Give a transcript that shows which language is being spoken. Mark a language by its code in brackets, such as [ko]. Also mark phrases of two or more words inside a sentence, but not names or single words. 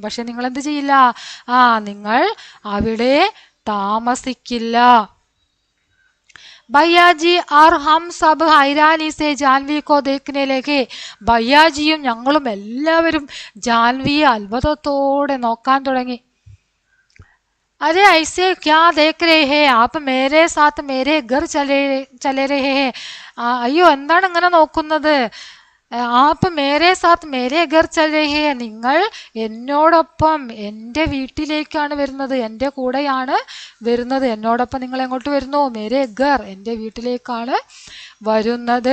[ml] പക്ഷെ നിങ്ങൾ എന്ത് ചെയ്യില്ല? നിങ്ങൾ അവിടെ താമസിക്കില്ല. [hi] भैयाजी और हम सब हैरानी से जान्वी को देखने लगे. [ml] ഭയ്യാജിയും ഞങ്ങളും എല്ലാവരും ജാൻവിയെ അത്ഭുതത്തോടെ നോക്കാൻ തുടങ്ങി. [hi] अरे ऐसे क्या देख रहे हैं आप, मेरे साथ मेरे घर चले रहे हैं. [ml] അയ്യോ, എന്താണ് ഇങ്ങനെ നോക്കുന്നത്? [hi] आप मेरे साथ मेरे घर चले हैं, [ml] നിങ്ങൾ എന്നോടൊപ്പം എൻ്റെ വീട്ടിലേക്കാണ് വരുന്നത്, എൻ്റെ കൂടെയാണ് വരുന്നത്. എന്നോടൊപ്പം നിങ്ങൾ എങ്ങോട്ട് വരുന്നു? [hi] मेरे घर, [ml] എൻ്റെ വീട്ടിലേക്കാണ് വരുന്നത്.